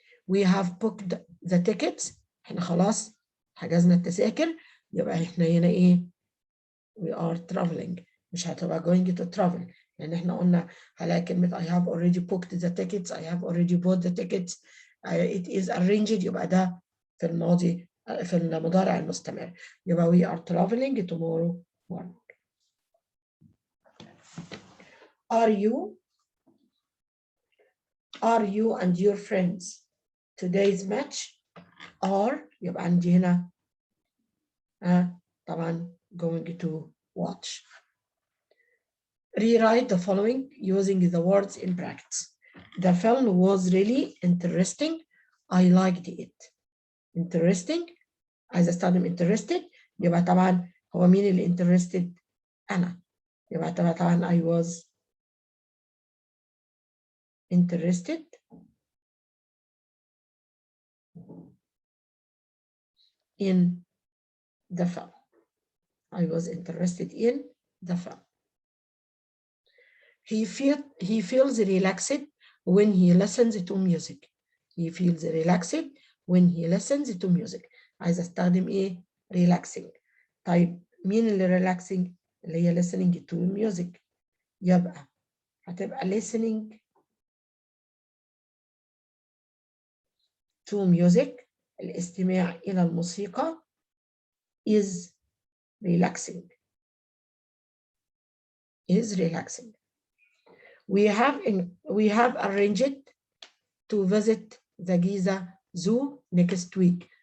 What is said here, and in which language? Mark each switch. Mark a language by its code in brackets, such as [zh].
[en] We have booked the tickets. [ar] احنا خلاص حجزنا التذاكر. يبقى احنا هنا ايه؟ [en] We are traveling. [ar] مش هتبقى going to travel لأن احنا قلنا هلاقي كلمة [en] I have already booked the tickets. I have already bought the tickets. It is arranged. [ar] يبقى ده في الماضي في المضارع المستمر. [en] يبقى we are traveling tomorrow morning. Are you and your friends today's match are [ar] يبقى عندي هنا طبعا [en] going to watch. Rewrite the following using the words in brackets. The film was really interesting. I liked it. [ar] Interesting عايزة استخدم interested يبقى طبعا هو مين اللي interested؟ أنا. [en] يبقى طبعا I was interested in the film. I was interested in the film. He feels relaxed when he listens to music. He feels relaxed when he listens to music. [ar] عايزة استخدم ايه؟ relaxing. طيب مين اللي relaxing؟ اللي هي [en] listening to music. يبقى هتبقى listening to music [ar] الاستماع إلى الموسيقى [en] is relaxing. Is relaxing. We have arranged to visit the Giza Zoo next week.